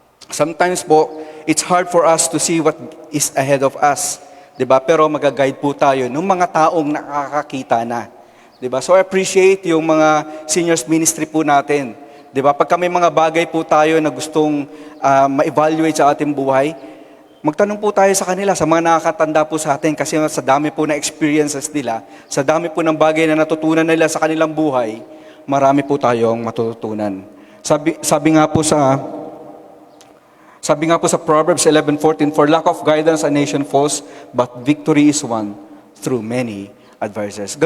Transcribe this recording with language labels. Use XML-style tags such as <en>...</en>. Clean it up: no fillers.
<en>Sometimes po, it's hard for us to see what is ahead of us.</en> <tl>Diba? Pero mag-guide po tayo ng mga taong nakakakita na. Diba?</tl> <en>So I appreciate</en> <tl>yung mga seniors ministry po natin. Diba? Pagka may mga bagay po tayo na gustong ma-evaluate sa ating buhay, magtanong po tayo sa kanila, sa mga nakakatanda po sa atin, kasi sa dami po na experiences nila, sa dami po ng bagay na natutunan nila sa kanilang buhay, marami po tayong matututunan. Sabi nga po sa</tl> <en>Proverbs 11:14, "For lack of guidance, a nation falls, but victory is won through many advisors."</en>